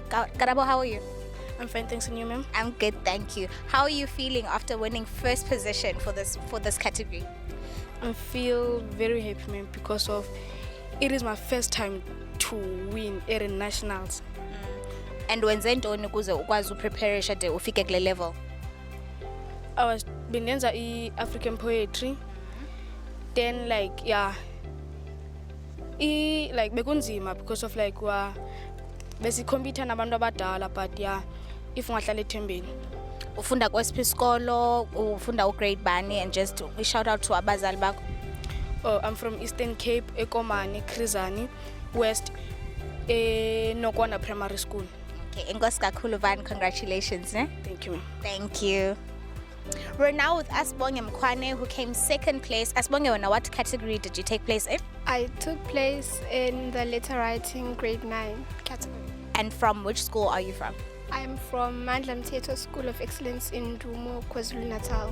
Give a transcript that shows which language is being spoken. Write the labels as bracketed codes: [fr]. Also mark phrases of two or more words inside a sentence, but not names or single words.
[en] Karabo, how are you? I'm fine, thanks, and you, ma'am? I'm good, thank you. How are you feeling after winning first position for this category? I feel very happy, ma'am, because it is my first time to win at nationals. [xh] And wenze ntoni ukuze ukwazi upreparisha de ufike kule level? [en] I was benenza African poetry. [xh] Then bekunzima [en] because of [xh] besikhompyutha nabantu abadala, [en] but if [xh] ungahlala ethembeni. Ufunda kwesiphi isikolo, ufunda ugrade bani, [en] and just shout out to [xh] abazali bakho. [en] Oh, I'm from Eastern Cape, Ekomani, Krizani, West, Nokwana Primary School. [xh] Okay, Inkosi kakhulu Van, congratulations. Ne? [en] Thank you, ma'am. Thank you. We're now with Asbonge Mkwane, who came second place. Asbonge, what category did you take place in? I took place in the letter writing grade 9 category. And from which school are you from? I'm from Mandla Mteto School of Excellence in Dumo, KwaZulu-Natal.